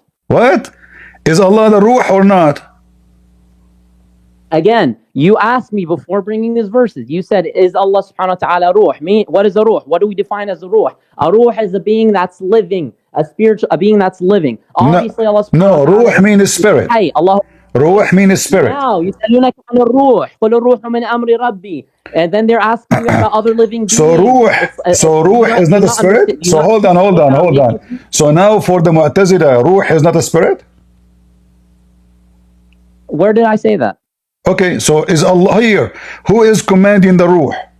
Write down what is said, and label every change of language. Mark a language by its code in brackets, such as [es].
[en] What? Is Allah the ruh or not? Again, you asked me before bringing these verses. You said, is Allah subhanahu wa ta'ala ruh? What is a ruh? What do we define as a ruh? A ruh is a being that's living, a being that's living. Obviously, Allah subhanahu wa ta'ala. No, ruh means spirit. Hey, Allah. Ruh means spirit. Now, [ar] يسألونك عن الروح قل الروح من أمر ربي. [en] And then they're asking you about other living beings. So ruh is not a spirit? So hold on. So now for the Mu'tazila, ruh is not a spirit? Where did I say that? Okay, so is Allah here? Who is commanding the ruh?